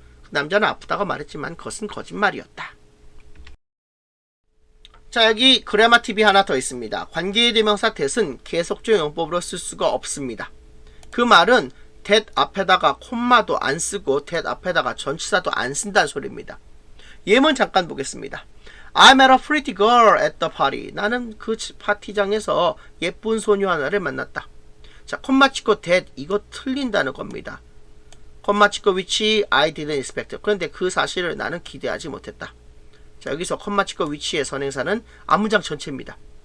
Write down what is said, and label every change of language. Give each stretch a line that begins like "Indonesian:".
Korean: 그 남자는 아프다고 말했지만 그것은 거짓말이었다. 자, 여기 그래마 팁이 하나 더 있습니다. 관계대명사 that은 계속적 용법으로 쓸 수가 없습니다. 그 말은 that 앞에다가 콤마도 안 쓰고 that 앞에다가 전치사도 안 쓴다는 소리입니다. 예문 잠깐 보겠습니다.
English: I met a pretty girl at the party.
Korean: 나는 그 파티장에서 예쁜 소녀 하나를 만났다. 자, 콤마 찍고 that 이거 틀린다는 겁니다. 콤마 찍고 위치
English: I didn't expect.
Korean: 그런데 그 사실을 나는 기대하지 못했다. 자, 여기서 콤마 찍고 위치의 선행사는 앞문장 전체입니다.